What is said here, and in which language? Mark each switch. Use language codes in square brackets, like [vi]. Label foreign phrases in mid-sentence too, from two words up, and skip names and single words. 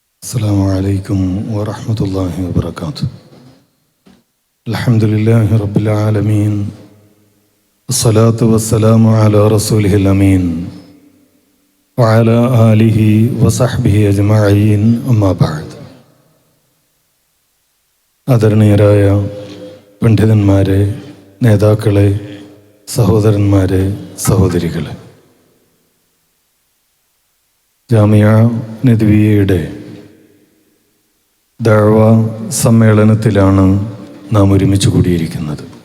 [ar] السلام عليكم ورحمة الله وبركاته. الحمد لله رب العالمين، الصلاة والسلام على رسوله الأمين وعلى آله وصحبه أجمعين. أما بعد. [ml] ആദരണീയരായ പണ്ഡിതന്മാരെ, നേതാക്കളെ, സഹോദരന്മാരെ, സഹോദരികളെ, ജാമിയ നദ്വിയയുടെ ദഅവ സമ്മേളനത്തിലാണ് നാം ഒരുമിച്ച് കൂടിയിരിക്കുന്നത്.